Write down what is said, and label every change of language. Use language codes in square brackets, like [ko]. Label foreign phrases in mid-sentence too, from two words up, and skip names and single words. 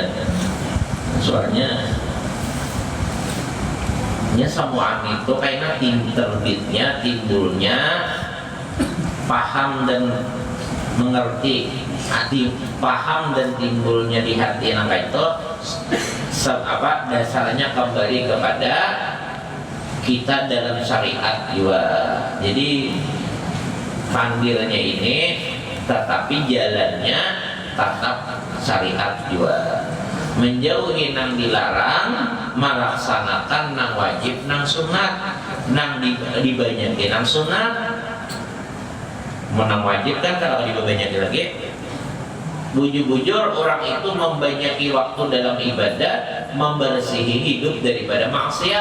[id] Soalnya ya semua itu kayaknya terbitnya, timbulnya paham dan mengerti, hati paham dan timbulnya di hati yang itu dasarnya kembali kepada kita dalam syariat juga. Jadi panggilnya ini tetapi jalannya tetap syariat juga, menjauhi nang dilarang, melaksanakan nang wajib, nang sunat, nang dibanyakin nang sunat. Menang wajib kan kalau dibanyakin lagi, bujur-bujur orang itu membanyaki waktu dalam ibadah, membersihi hidup daripada maksiat.